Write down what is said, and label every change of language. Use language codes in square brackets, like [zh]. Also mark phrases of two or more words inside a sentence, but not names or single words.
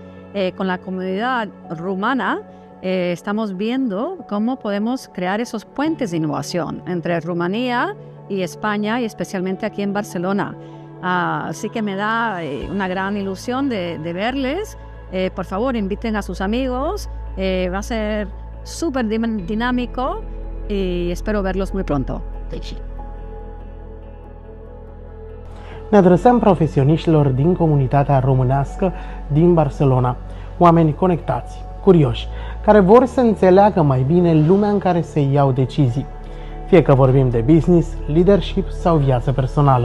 [es] Con la comunidad rumana estamos viendo cómo podemos crear esos puentes de innovación entre Rumanía y España y especialmente aquí en Barcelona. Así que me da una gran ilusión de verles. Por favor, inviten a sus amigos. Va a ser súper dinámico y espero verlos muy pronto. [ro] Ne adresăm profesioniștilor din comunitatea românească din Barcelona, oameni conectați, curioși, care vor să înțeleagă mai bine lumea în care se iau decizii, fie că vorbim de business, leadership sau viață personală.